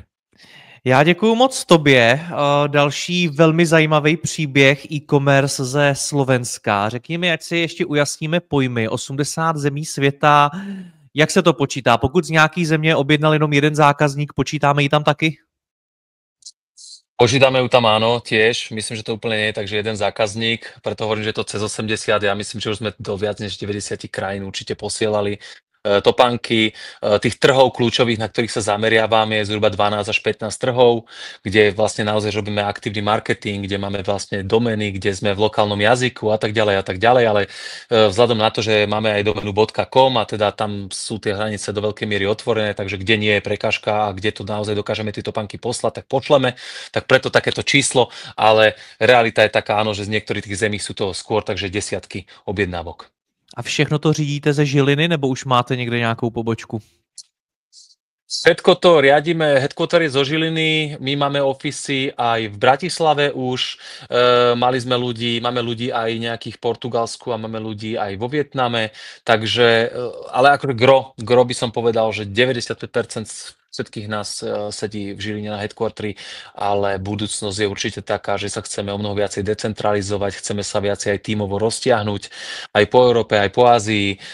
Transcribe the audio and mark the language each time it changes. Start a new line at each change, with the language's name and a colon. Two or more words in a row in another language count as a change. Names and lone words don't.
Czech: Já děkuju moc tobě. Další velmi zajímavý příběh e-commerce ze Slovenska. Řekni mi, ať si ještě ujasníme pojmy. 80 zemí světa, jak se to počítá? Pokud z nějaký země objednal jenom jeden zákazník, počítáme ji tam taky?
Slovak: Počítame ju tam áno, tiež. Myslím, že to úplne nie je tak, že jeden zákazník, preto hovorím, že je to cez 80. Ja myslím, že už sme do viac než 90 krajín určite posielali topánky. Tých trhov kľúčových, na ktorých sa zameriavame, je zhruba 12 až 15 trhov, kde vlastne naozaj robíme aktívny marketing, kde máme vlastne domény, kde sme v lokálnom jazyku a tak ďalej, ale vzhľadom na to, že máme aj doménu .com a teda tam sú tie hranice do veľkej miery otvorené, takže kde nie je prekážka a kde to naozaj dokážeme tie topánky poslať, tak pošleme, tak preto takéto číslo, ale realita je taká, áno, že z niektorých tých zemí sú to skôr takže desiatky objednávok.
Czech: A všechno to řídíte ze Žiliny, nebo už máte někde nějakou pobočku?
Slovak: Všetko to riadíme, headquarter je zo Žiliny, my máme ofisy aj v Bratislave už, máme ľudí aj nejakých v Portugalsku a máme ľudí aj vo Vietname, takže, ale ako gro by som povedal, že 95% všetkých nás sedí v Žiline na headquarteri, ale budúcnosť je určite taká, že sa chceme o mnoho viacej decentralizovať, chceme sa viacej aj tímovo roztiahnuť, aj po Európe, aj po Ázii.